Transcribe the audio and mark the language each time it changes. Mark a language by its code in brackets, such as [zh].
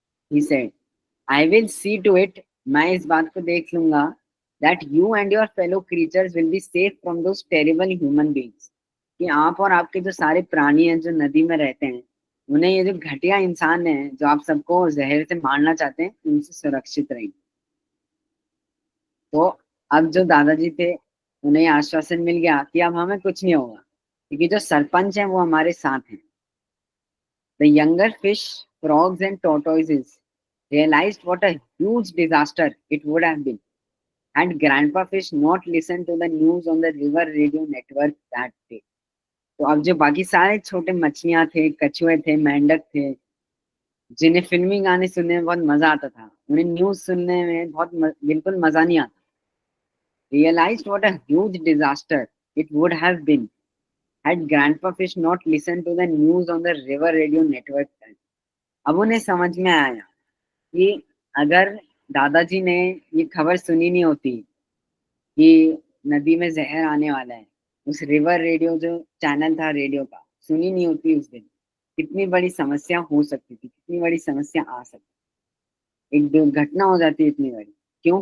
[en] he said, I will see to it, [hi] मैं इस बात को देख लूंगा, [en] that you and your fellow creatures will be safe from those terrible human beings, [hi] कि आप और आपके जो सारे प्राणी हैं जो नदी में रहते हैं, उन्हें ये जो घटिया इंसान है जो आप सबको जहर से मारना चाहते हैं, उनसे सुरक्षित रहेंगे। तो अब जो दादाजी थे, उन्हें आश्वासन मिल गया कि अब हमें कुछ नहीं होगा, क्योंकि जो सरपंच हैं वो हमारे साथ हैं। [en] The younger fish, frogs and tortoises realized what a huge disaster it would have been had Grandpa Fish not listened to the news on the river radio network that day. [hi] तो अब जो बाकी सारे छोटे मछलियां थे, कछुए थे, मेंढक थे, जिन्हें फिल्मी गाने सुनने में बहुत मजा आता था, उन्हें न्यूज सुनने में बिल्कुल मजा नहीं आता। [en] Realized what a huge disaster it would have been had Grandpa Fish not listened to the news on the river radio network. [hi] अब उन्हें समझ में आया कि अगर दादाजी ने ये खबर सुनी नहीं होती कि नदी में जहर आने वाला है, उस रिवर रेडियो जो चैनल था रेडियो का, सुनी नहीं होती उस दिन, कितनी बड़ी समस्या हो सकती थी, कितनी बड़ी समस्या आ सकती, एक दुर्घटना हो जाती इतनी बड़ी। क्यों?